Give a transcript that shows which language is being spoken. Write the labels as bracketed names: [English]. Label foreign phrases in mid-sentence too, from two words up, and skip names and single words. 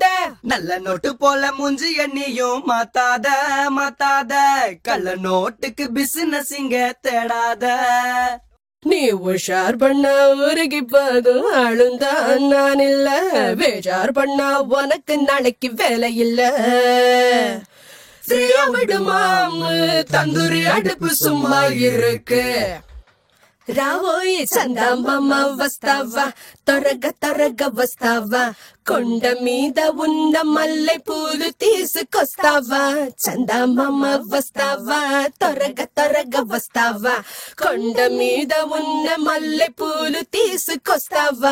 [Tamil] நல்ல நோட்டு போல மூஞ்சிய நீயும் மாத்தாத மாத்தாத, கள்ள நோட்டுக்கு பிசினஸ் இங்க தேடாத. நீ உஷார் பண்ண உருகி போதும் ஆளுந்தான் நான் இல்ல, பேஜார் பண்ண உனக்கு நாளைக்கு வேலை இல்ல. ஃப்ரீயா விடுமாமு, தந்தூரி அடுப்பு சும்மா இருக்கு. [Telugu] రావోయి చందమామ వస్తావా, త్వరగా త్వరగా వస్తావా, కొండ మీద ఉన్న మల్లె పూలు తీసుకొస్తావా. చందమామ వస్తావా, త్వరగా త్వరగా వస్తావా, కొండ మీద ఉన్న మల్లె పూలు తీసుకొస్తావా.